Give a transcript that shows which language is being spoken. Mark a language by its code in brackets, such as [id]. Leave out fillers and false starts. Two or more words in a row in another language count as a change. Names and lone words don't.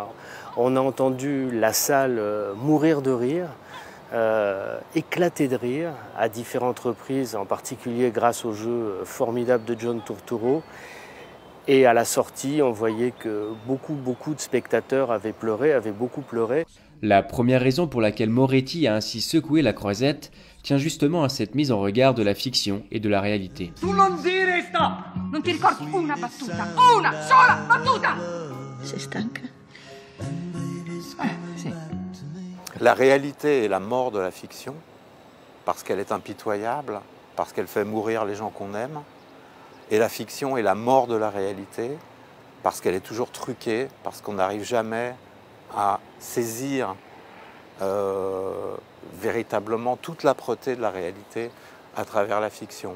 [fr] On a entendu la salle mourir de rire, éclater de rire à différentes reprises, en particulier grâce au jeu formidable de John Turturro. Et à la sortie, on voyait que beaucoup de spectateurs avaient beaucoup pleuré. La première raison pour laquelle Moretti a ainsi secoué la croisette tient justement à cette mise en regard de la fiction et de la réalité. [it] Tu non dire stop! Non ti ricordi una battuta? Una sola battuta! Sei stanca? Sì. [fr] La réalité est la mort de la fiction, parce qu'elle est impitoyable, parce qu'elle fait mourir les gens qu'on aime. Et la fiction est la mort de la réalité, parce qu'elle est toujours truquée, parce qu'on n'arrive jamais à saisir véritablement toute l'âpreté de la réalité à travers la fiction.